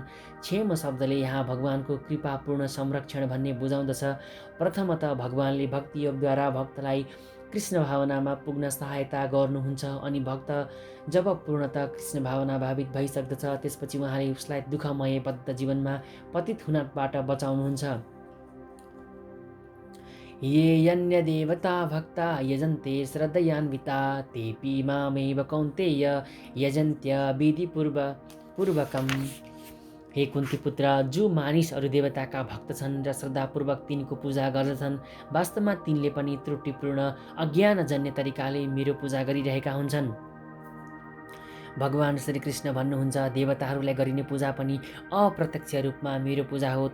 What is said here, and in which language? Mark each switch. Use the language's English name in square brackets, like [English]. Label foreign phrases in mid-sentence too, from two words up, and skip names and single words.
[Nepali] क्षेम शब्दले यहाँ भगवानको कृपापूर्ण संरक्षण भन्ने बुझाउँदछ। प्रथमतः भगवानले भक्ति योगद्वारा भक्तलाई कृष्ण भावनामा पुग्न सहायता गर्नुहुन्छ अनि भक्त जब पूर्णतः कृष्ण भावना भावित भइसक्दछ त्यसपछि उहाँले उसलाई दुःखमय बद्ध जीवनमा पतित हुनबाट बचाउनुहुन्छ। [Sanskrit] ये यन्य देवता भक्ता यजन्ते श्रद्धयान्विता तेऽपि मामेव कौन्तेय यजन्त्य विधिपूर्वकम्। [Nepali] हे कुन्ती पुत्र, जो मानिस अरू देवताका भक्त छन् र श्रद्धापूर्वक तिनको पूजा गर्दछन् वास्तवमा तिनले पनि त्रुटिपूर्ण अज्ञानजन्य तरिकाले मेरो पूजा गरिरहेका हुन्छन्। भगवान श्रीकृष्ण भन्नुहुन्छ, देवताहरूलाई गरिने पूजा पनि अप्रत्यक्ष रूपमा मेरो पूजा हो।